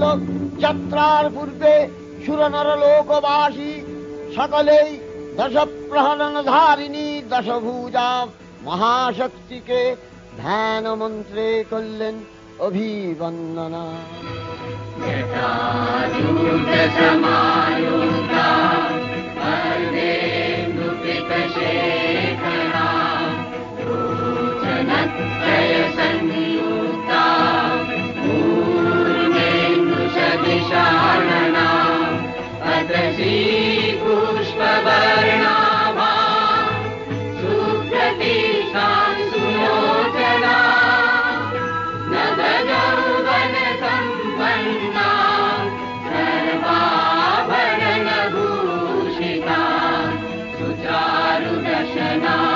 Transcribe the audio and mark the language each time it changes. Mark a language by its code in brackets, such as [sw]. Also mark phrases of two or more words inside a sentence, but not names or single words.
[bn] যাত্রার পূর্বে সুরনর লোকবাসী সকলেই দশ প্রহরণ ধারিণী দশভুজা মহাশক্তিকে ধ্যান মন্ত্রে করলেন অভিবন্দনা। [sa] जटाजूटसमायुक्ता अर्धेन्दुकृतशेखरा लोचनत्रयसंयुक्ता पूर्णेन्दुसदृशानना अतसी पुष्पवर्णाभा सुप्रतिष्ठां सुलोचना नवयौवनसम्पन्ना सर्वाभरणभूषिता सुचारुदशना